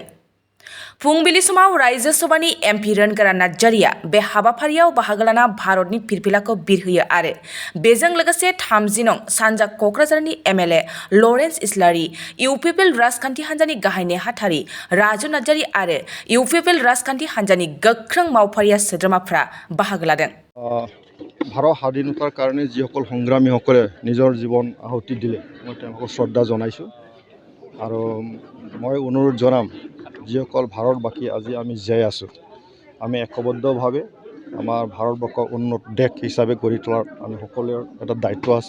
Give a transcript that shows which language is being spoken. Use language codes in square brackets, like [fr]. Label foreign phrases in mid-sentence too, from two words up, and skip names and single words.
[brx] फुंबिलि समाव रायजो सभानि एमपि रोनगोरा नार्जारिया बे हाबाफारियाव बाहागो लाना भारतनि फिरफिलाखौ बिरहोयो आरो बेजों लोगोसे 30 नं सानजा क'क्राझारनि एमएलए लरेन्स इस्लारि, इउपिपिएल राजखान्थि हान्जानि गाहाय नेहाथारि राजु नार्जारि आरो इउपिपिएल राजखान्थि हान्जानि गोख्रों मावफारिया सोद्रोमाफ्रा बाहागो लादों। [as] ভাৰত স্বাধীনতাৰ কাৰণে যিসকল সংগ্ৰামীসকলে নিজৰ জীৱন আহুতি দিলে মই তেওঁলোকক শ্ৰদ্ধা জনাইছোঁ আৰু মই অনুৰোধ জনাম যিসকল ভাৰতবাসী আজি আমি জীয়াই আছোঁ আমি একবদ্ধভাৱে আমাৰ ভাৰতবৰ্ষক উন্নত দেশ হিচাপে গঢ়ি তোলাৰ আমি সকলোৰে এটা দায়িত্ব আছে।